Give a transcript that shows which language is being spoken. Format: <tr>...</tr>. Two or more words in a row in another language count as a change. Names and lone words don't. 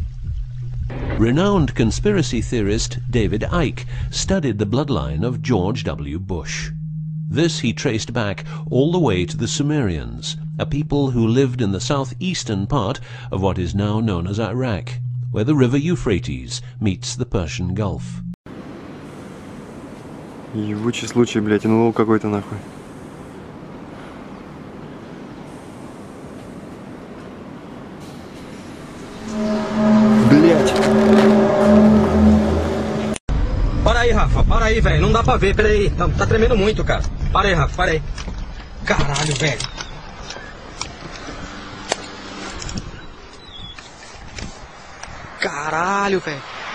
<en>Renowned conspiracy theorist David Icke studied the bloodline of George W. Bush. This he traced back all the way to the Sumerians, a people who lived in the southeastern part of what is now known as Iraq, where the river Euphrates meets the Persian Gulf.</en> <ru>Ебучий случай, блядь, НЛО какой-то нахуй. Блядь.</ru> <pt>Para aí, Rafa, para aí, velho. Não dá pra ver, pera aí. Tá tremendo muito, cara. Para aí, Rafa, para aí. Caralho, velho. Caralho, velho.</pt>